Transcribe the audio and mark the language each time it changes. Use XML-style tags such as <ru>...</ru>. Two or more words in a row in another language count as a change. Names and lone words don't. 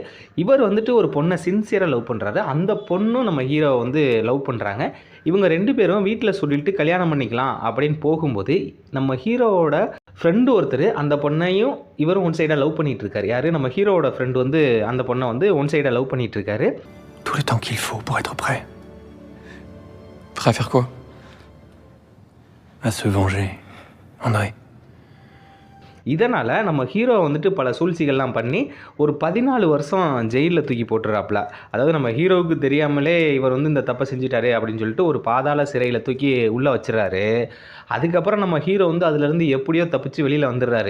<ta>இவர் வந்துட்டு ஒரு பொண்ணை சின்சியராக லவ் பண்ணுறாரு. அந்த பொண்ணும் நம்ம ஹீரோவை வந்து லவ் பண்ணுறாங்க. இவங்க 2 பேரும் வீட்டில் சொல்லிட்டு கல்யாணம் பண்ணிக்கலாம் அப்படின்னு போகும்போது நம்ம ஹீரோவோட ஃப்ரெண்டு ஒருத்தர் அந்த பொண்ணையும் இவரும்</ta> <en>one side</en> <ta>லவ் பண்ணிகிட்டு இருக்காரு. யார்? நம்ம ஹீரோவோட ஃப்ரெண்டு வந்து அந்த பொண்ணை வந்து</ta> <en>one side</en> <ta>லவ் பண்ணிகிட்டு இருக்காரு.</ta> <fr>Tout le temps qu'il faut pour être prêt. Prêt à faire quoi? À se venger. André.</fr> <ta>இதனால் நம்ம ஹீரோ வந்துட்டு பல சூழ்ச்சிகள்லாம் பண்ணி ஒரு 14 வருஷம் ஜெயிலில் தூக்கி போட்டுறாப்புல. அதாவது நம்ம ஹீரோவுக்கு தெரியாமலே இவர் வந்து இந்த தப்பை செஞ்சுட்டாரு அப்படின்னு சொல்லிட்டு ஒரு பாதாள சிறையில் தூக்கி உள்ளே வச்சிடறாரு. அதுக்கப்புறம் நம்ம ஹீரோ வந்து அதுலேருந்து எப்படியோ தப்பிச்சு வெளியில் வந்துடுறாரு.</ta>